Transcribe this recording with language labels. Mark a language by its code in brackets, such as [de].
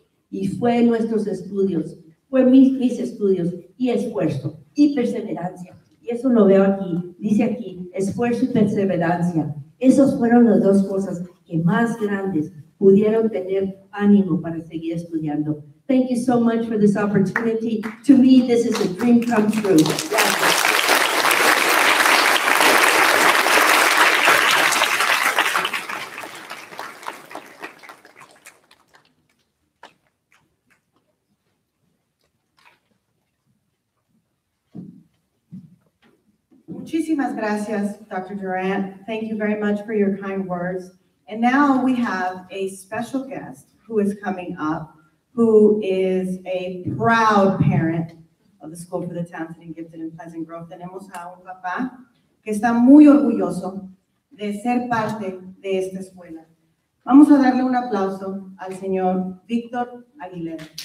[es] Y fue nuestros estudios, fue mis estudios y esfuerzo y perseverancia. Y eso lo veo aquí, dice aquí, esfuerzo y perseverancia. Esas fueron las dos cosas que más grandes pudieron tener ánimo para seguir estudiando. [en] Thank you so much for this opportunity. To me, this is a dream come true. [es] Gracias. Muchísimas gracias, Dr. Durant. [en] Thank you very much for your kind words. And now we have a special guest who is coming up, who is a proud parent of the School for the Talented and Gifted in Pleasant Grove. [es] Tenemos a un papá que está muy orgulloso de ser parte de esta escuela. Vamos a darle un aplauso al señor Víctor Aguilera.